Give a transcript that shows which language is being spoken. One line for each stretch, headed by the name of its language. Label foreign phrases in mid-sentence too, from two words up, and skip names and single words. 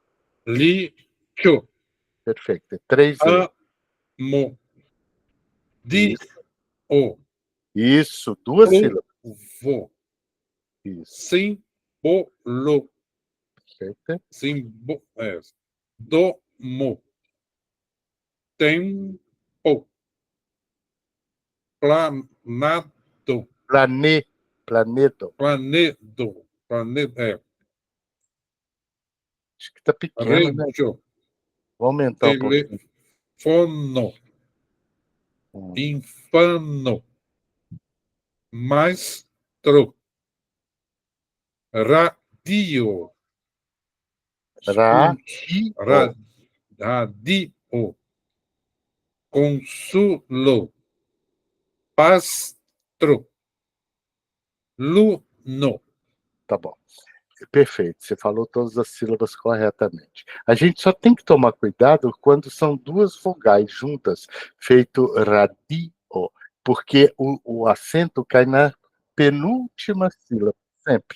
Portuguese: Perfeito. 3 E.
Esperanto: Amo.
Portuguese: Isso.
Esperanto: Dio.
Portuguese: Isso, 2 sílabas.
Esperanto: Ovo.
Portuguese: Isso.
Esperanto: Símbolo.
Portuguese: Perfeito.
Esperanto: Domo. Tempo. Planado. Planedo. Planedo.
Portuguese: Acho que está pequeno, né?
Esperanto: Regio.
Portuguese: Vou aumentar um pouquinho.
Esperanto: Telefono. Infano. Maestro. Radio. Radio. Consulo. Pastro. Luno.
Portuguese: Tá bom. Perfeito, você falou todas as sílabas corretamente. A gente só tem que tomar cuidado quando são 2 vogais juntas, feito radio, porque o acento cai na penúltima sílaba, sempre.